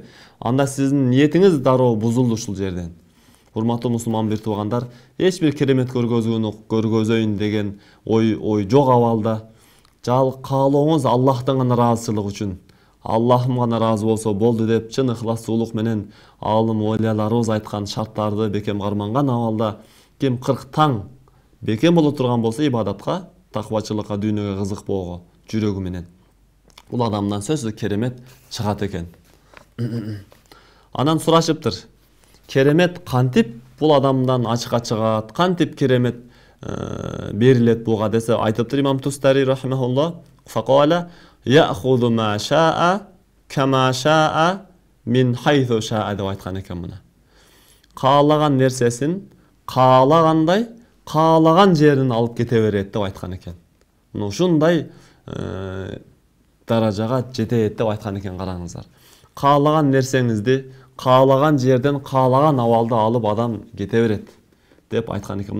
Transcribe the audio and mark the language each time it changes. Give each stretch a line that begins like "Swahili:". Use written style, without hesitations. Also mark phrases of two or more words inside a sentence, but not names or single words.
Kyrgyz: Анда сиздин ниетиңиз дароо бузулду ушул жерден. Урматтуу мусулман бир туугандар, эч бир керемет көргөзөйүн деген ой жок абалда, жал каалооңуз Аллахтын гана ыраазычылыгы үчүн, Аллахым гана ыраазы болсо болду деп чын ыхластуулук менен алым ойлаларыбыз айткан шарттарды бекем карманган абалда ким 40 таң бекем боло турган болсо ибадатка, таквачылыкка, дүйнөгө кызыкпоого жүрөгү менен, бул адамдан сөзсүз керемет чыгат экен. Анан сурашыптыр, керемет кантип бул адамдан ачыкка чыгат, кантип керемет берилет буга десе, айтыптыр имам Тустари рахимахуллах,
Arabic: فقال يأخذ ما شاء كما شاء من حيث شاء
Kyrgyz: деп айткан экен мына. Каалаган нерсесин каалагандай, каалаган жерин алып кете берет деп айткан экен. Мына ушундай даражага жетет деп айткан экен, караңыздар. Каалаган нерсеңизди каалаган жерден каалаган абалда алып адам кете берет деп айткан экен.